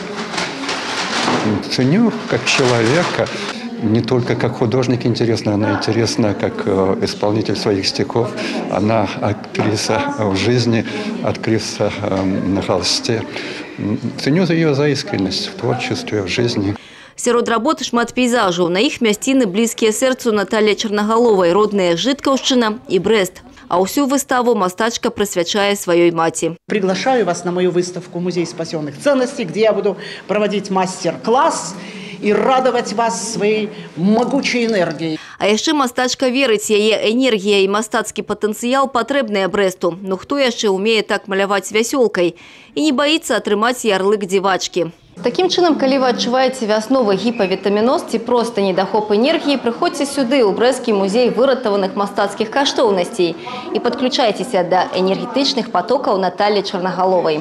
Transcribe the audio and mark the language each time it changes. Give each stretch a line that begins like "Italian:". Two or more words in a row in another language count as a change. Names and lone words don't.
Russian: Ценю как человека, не только как художник интересна, она интересна как исполнитель своих стихов. Она актриса в жизни, актриса на холсте. Ценю ее за искренность в творчестве, в жизни.
Belarusian: Сярод работ шмат пейзажаў. На іх мясціны блізкія сэрцу Натальи Чарнагаловай, родная Жыткаўшчына і Брэст. А ўсю выставу мастачка прысвячае сваёй маці.
Russian: Приглашаю вас на мою выставку «Музей спасенных ценностей», где я буду проводить мастер-класс и радовать вас своей могучей энергией.
Belarusian: А яшчэ мастачка верыць, яе энергія і мастацкі патэнцыял патрэбныя Брэсту. Ну хто яшчэ умее так маляваць вясёлкай і не баіцца атрымаць ярлык дзівачкі. Такім чынам, калі вы адчуваеце вясновы гіпавітаміноз ці проста недахоп энергіі, прыходзьце сюды ў Брэсцкі музей выратаваных мастацкіх каштоўнасцей і падключайцеся да энергетычных потокаў Натальи Чарнагаловай.